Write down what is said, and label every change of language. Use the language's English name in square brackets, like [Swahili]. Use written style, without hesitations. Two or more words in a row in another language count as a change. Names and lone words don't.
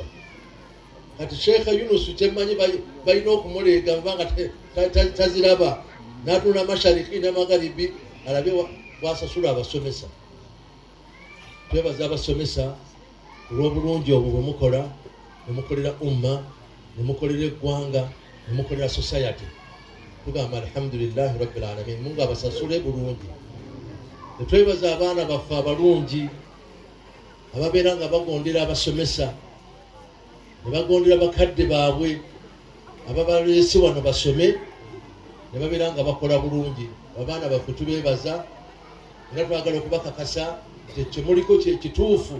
[Ganda] Kati Sheikha Yunus kyemmanyi balina okumuleega nga taziraba n'atunda mashariki ne magharibi alabe bwasasula abasomesa. Twebaza abasomesa olw'obulungi obwo bwe mukola, ne mukolera umma, ne mukolera eggwanga, ne mukolera society. Tugamba [Arabic] الحمد لله رب العالمين, [Ganda] Mungu abasasule bulungi. Netwebaza abaana baffe abalungi ababeera nga bagondera abasomesa, ne bagondera bakadde baabwe ababaleese wano basome, ne babeera nga bakola bulungi. Abaana baffe tubeebaza era twagala okubakakasa ekyo muliko kituufu.